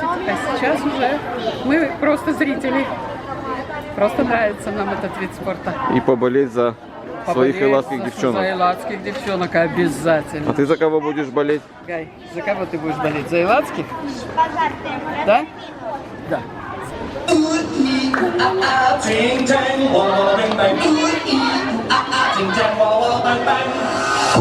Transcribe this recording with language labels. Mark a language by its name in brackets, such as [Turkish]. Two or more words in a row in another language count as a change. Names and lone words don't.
[Russian] А сейчас уже мы просто зрители. Просто нравится нам этот вид спорта. И поболеть за своих элатских девчонок. За элатских девчонок обязательно. А ты за кого будешь болеть? Гай, за кого ты будешь болеть? За элатских? Да? Да. Ting tang, wah wah bang bang. Ting tang, wah wah bang bang.